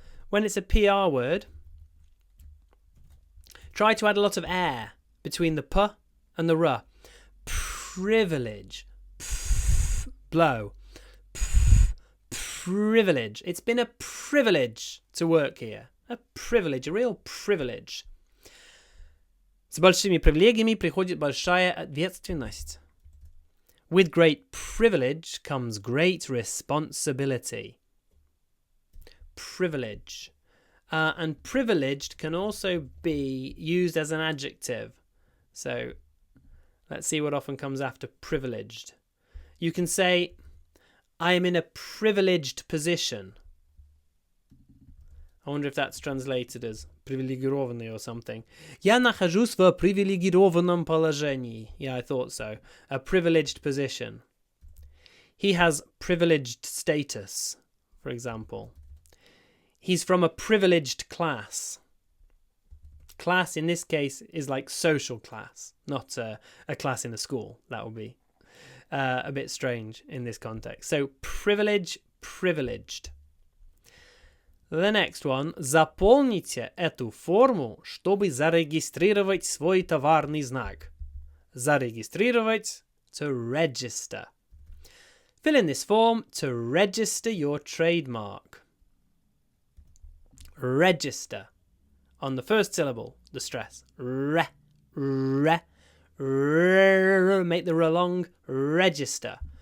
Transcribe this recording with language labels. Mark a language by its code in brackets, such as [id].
[en] When it's a PR word, try to add a lot of air between the p and the r. Privilege. Blow. Privilege. It's been a privilege to work here. A privilege. A real privilege. [ru] С большими привилегиями приходит большая ответственность. [en] With great privilege comes great responsibility. Privilege. And privileged can also be used as an adjective. So let's see what often comes after privileged. You can say, I am in a privileged position. I wonder if that's translated as [ru] привилегированный [en] or something. [ru] Я нахожусь в привилегированном положении. [en] Yeah, I thought so. A privileged position. He has privileged status, for example. He's from a privileged class. Class in this case is like social class, not a class in a school. That would be a bit strange in this context. So privilege, privileged. The next one. [ru] Заполните эту форму, чтобы зарегистрировать свой товарный знак. Зарегистрировать, [en] to register. Fill in this form to register your trademark. Register. On the first syllable, the stress. Re, re, re, make the re long. Register.